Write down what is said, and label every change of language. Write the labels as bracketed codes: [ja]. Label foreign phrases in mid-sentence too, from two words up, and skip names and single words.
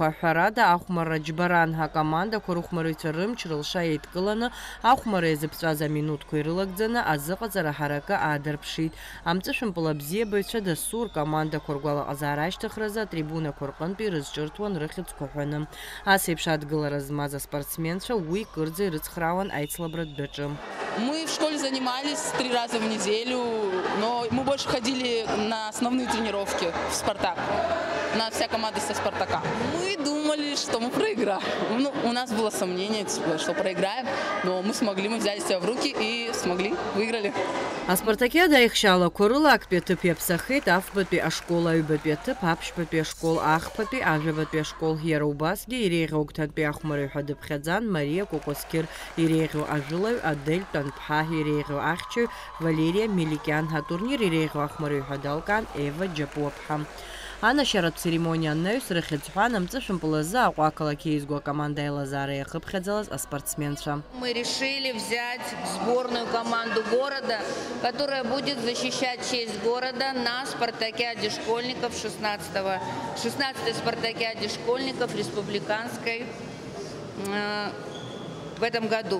[ab] Ҳәарада, ахәмарра џьбаран ҳакомандақәа рыхәмарыҩцәа рымч рылша еидкыланы, ахәмарра иазыԥҵәаз аминуҭқәа ирылагӡаны азыҟаҵара ҳаракы аадырԥшит. Амҵышәымпыл абзиабаҩцәа дасу ркомандақәа ргәалаҟазаара ашьҭыхразы атрибунақәа рҟынтә ирызҿырҭуан рыхьыӡқәа ҳәаны. Ас еиԥш адгылара змаз аспортсменцәа уи кырӡа ирыцхраауан аицлабра дәаҿы. [ru] Мы в школе занимались 3 раза в неделю, но мы больше ходили на основные тренировки в «Спартак». На вся команда со «Спартака». Мы думали, что мы проиграем. Ну, у нас было сомнение, что проиграем, но мы смогли, мы взяли себя в руки и смогли, выиграли. [ab] Аспартакиада аихшьалақәа рыла актәи аҭыԥ иаԥсахеит афбатәи ашкол, аҩбатәи аҭыԥ, аԥшьбатәи ашкол, ахԥатәи, ажәабатәи ашкол. Иара убасгьы иреиӷьу агәҭантәи ахәмарыҩ ҳәа дыԥхьаӡан Мария Кокоскир, иреиӷьу ажәылаҩ Адель Тәанԥҳа, иреиӷьу ахьчаҩ Валерия Меликиан, ҳатурнир иреиӷьу ахәмарыҩ ҳәа далкан Ева Џьапуаԥҳа. Анашьаратә церемониа анаҩс рыхьыӡҳәан амҵышәымпыл азы Аҟәа ақалақь еизго акоманда аилазаара иахыԥхьаӡалаз аспортсменцәа. [ru] Мы решили взять сборную команду города, которая будет защищать честь города на спартакиаде школьников 16-й спартакиаде школьников республиканской в этом году.